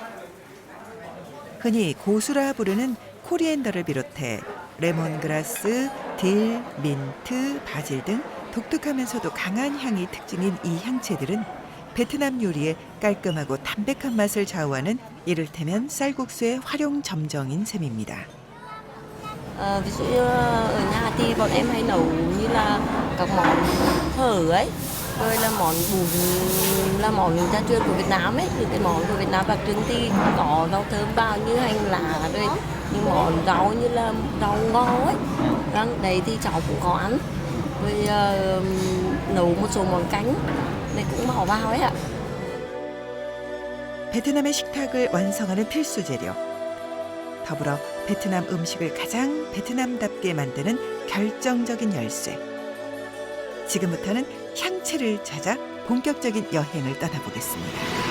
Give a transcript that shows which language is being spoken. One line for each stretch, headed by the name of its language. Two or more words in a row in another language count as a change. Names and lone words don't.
Korean: 흔히 고수라 부르는 코리앤더를 비롯해 레몬그라스, 딜, 민트, 바질 등 독특하면서도 강한 향이 특징인 이 향채들은 베트남 요리의 깔끔하고 담백한 맛을 좌우하는 이를테면 쌀국수의 활용 점정인 셈입니다.
Vietnamese: Ví dụ như ở nhà thì bọn em hay nấu như là các món phở ấy, rồi là món bún là món gia truyền của Việt Nam ấy, những cái món của Việt Nam đặc trưng thì có rau thơm vào như hành lá, rồi những món rau như là rau ngò ấy, đấy thì cháu cũng có ăn, rồi nấu một số món canh này cũng bỏ vào ấy ạ.
Korean: 베트남의 식탁을 완성하는 필수 재료. 더불어 베트남 음식을 가장 베트남답게 만드는 결정적인 열쇠. 지금부터는 향채를 찾아 본격적인 여행을 떠나보겠습니다.